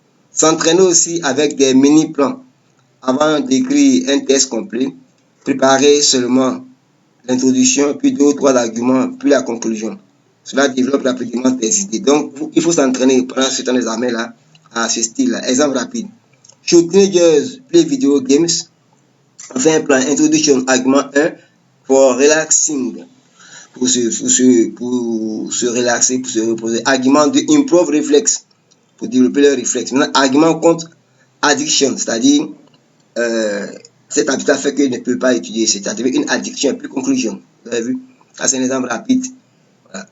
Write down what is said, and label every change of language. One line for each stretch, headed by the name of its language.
French: S'entraîner aussi avec des mini-plans. Avant d'écrire un texte complet, préparer seulement l'introduction, puis 2 ou 3 arguments, puis la conclusion. Cela développe rapidement tes idées. Donc, il faut s'entraîner pendant ce temps d'examen-là à ce style-là. Exemple rapide.
English: Should teenagers play video games?
French: On fait un plan. Introduction, argument 1,
English: for relaxing.
French: Pour se relaxer, pour se reposer. Argument 2,
English: improve reflex.
French: Pour développer leur réflexe. Maintenant, argument contre addiction, c'est-à-dire cette habitude fait qu'il ne peut pas étudier, c'est-à-dire une addiction, plus conclusion. Vous avez vu? Ça, c'est un exemple rapide. Voilà.